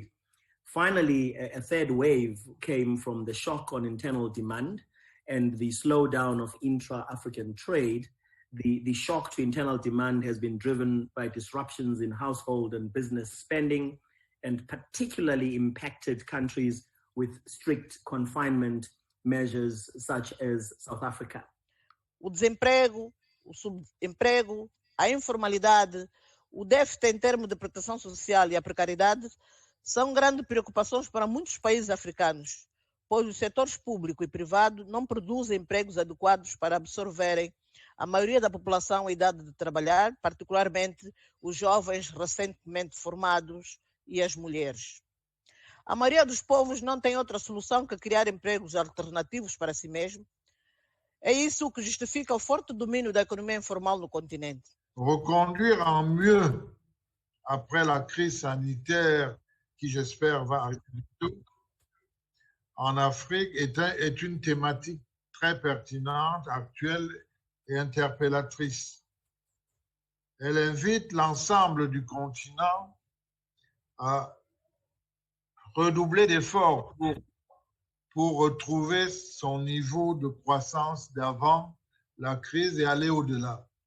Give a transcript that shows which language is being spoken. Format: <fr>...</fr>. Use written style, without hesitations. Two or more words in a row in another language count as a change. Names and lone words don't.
<en>Finally, a third wave came from the shock on internal demand and the slowdown of intra-African trade. The shock to internal demand has been driven by disruptions in household and business spending, and particularly impacted countries with strict confinement measures such as South Africa.</en> <pt>O desemprego, o subemprego, a informalidade, o déficit em termos de proteção social e a precariedade são grandes preocupações para muitos países africanos, pois os setores público e privado não produzem empregos adequados para absorverem a maioria da população em idade de trabalhar, particularmente os jovens recentemente formados e as mulheres. A maioria dos povos não tem outra solução que criar empregos alternativos para si mesmo. É isso que justifica o forte domínio da economia informal no continente.</pt> <fr>Reconduire en mieux après la crise sanitaire qui, j'espère, va arriver bientôt, en Afrique est une thématique très pertinente, actuelle et interpellatrice. Elle invite l'ensemble du continent à redoubler d'efforts pour retrouver son niveau de croissance d'avant la crise et aller au-delà.</fr>